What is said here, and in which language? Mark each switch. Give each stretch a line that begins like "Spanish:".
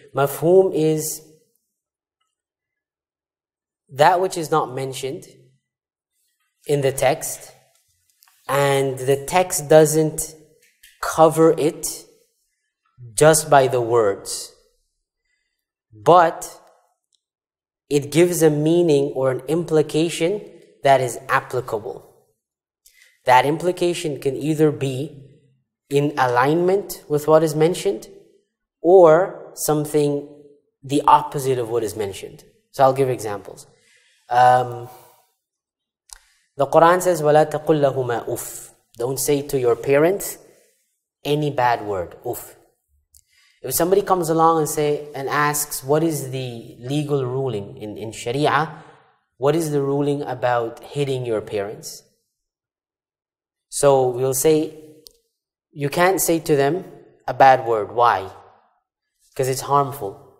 English: Mafhum is that which is not mentioned in the text, and the text doesn't cover it just by the words, but it gives a meaning or an implication that is applicable. That implication can either be in alignment with what is mentioned, or something the opposite of what is mentioned. So I'll give examples. The Qur'an says,
Arabic: وَلَا تَقُلْ لَهُمَا أُفٍّ.
English: Don't say to your parents any bad word, uff. If somebody comes along and asks, what is the legal ruling in Sharia? What is the ruling about hitting your parents? So we'll say, you can't say to them a bad word. Why? Because it's harmful.